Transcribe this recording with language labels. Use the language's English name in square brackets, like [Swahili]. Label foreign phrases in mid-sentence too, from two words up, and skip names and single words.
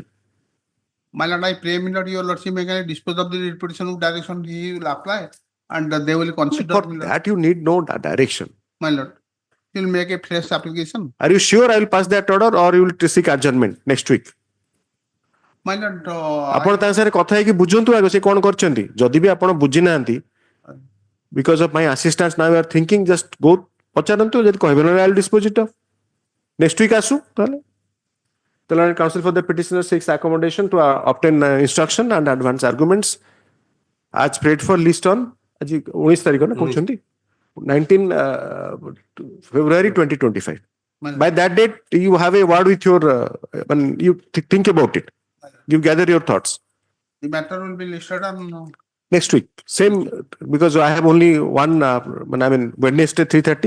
[English] my lord, I pray me lord, your lordship may dispose of the writ petition with direction he will apply and they will consider. For that you need no direction. My lord, he will make a fresh application. Are you sure I will pass that order or you will seek adjournment next week? My lord, [Odia] ଆପଣ ତାଙ୍କ ସାଙ୍ଗରେ କଥା ହେଇକି ବୁଝନ୍ତୁ ଆଗ ସେ କଣ କରିଛନ୍ତି ଯଦି ବି ଆପଣ ବୁଝି ନାହାନ୍ତି [English] because of my assistance now you are thinking just go [Odia] ପଚାରନ୍ତୁ ଯଦି କହିବେ ନା [English] I will dispose it of next week [Odia] ଆସୁ ତାହେଲେ [English] the learned counsel for the petitioner seeks accommodation to obtain instruction and advance arguments as prayed for list on [Odia] ଆଜି 19 ତାରିଖ ନା କହୁଛନ୍ତି [English] 19 February 2025. By that date you have a word with your when you think about it. You gather your thoughts. the matter will be listed on Next week. Same, because I have only one, Wednesday 3:30.